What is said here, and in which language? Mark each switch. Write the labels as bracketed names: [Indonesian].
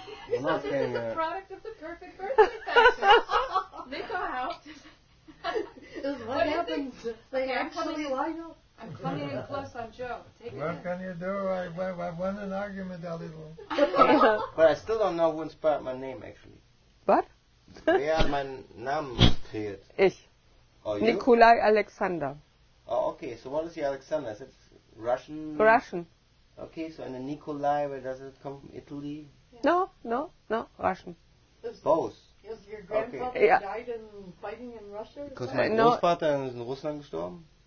[English] This is a product of the perfect birthday fashion. Nico Haupt. What happens? They actually line up. I'm coming in close on Joe. What can you do? I won an argument a little. But I still don't know who inspired my name, actually. What? [German] Wer hat meinen Namen kreiert? Ich. [English] Oh, you? Nikolai Alexander. Oh, okay. So what is the Alexander? Is it Russian? Russian. Okay, so and the Nikolai, where does it come from? Italy? No, Russian. Both. Is your grandfather died in fighting in Russia? Because my Großvater is in Russland gestorben?